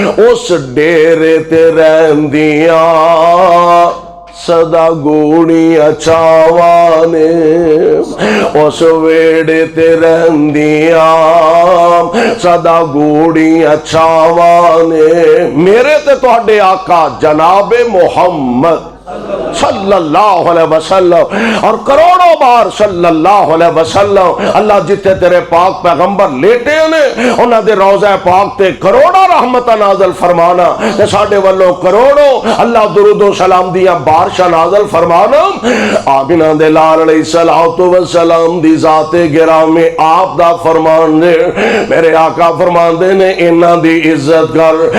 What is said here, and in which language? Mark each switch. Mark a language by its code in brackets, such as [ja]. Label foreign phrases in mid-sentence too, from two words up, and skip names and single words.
[pa] اس ڈیرے تے رہندیاں سدا گوڑیاں چھاواں نے، اس ویڑے تے رہندیاں سدا گوڑیاں چھاواں نے. میرے تے تہاڈے آقا جنابِ محمد [ar] صلى الله عليه وسلم, [pa] اور کروڑاں بار [ar] صلى الله عليه وسلم, [pa] اللہ جتھے تیرے پاک پیغمبر لیٹے نے انہاں دے روضہ پاک تے کروڑاں رحمت نازل فرمانا، تے ساڈے ولوں کروڑاں اللہ درود و سلام دیاں بارشاں نازل فرمانا. آمنہ دے لال [ar] عليه الصلاة والسلام [pa] دی ذاتِ گرامی آپ دا فرمان نے، میرے آقا فرماندے نے انہاں دی عزت کر.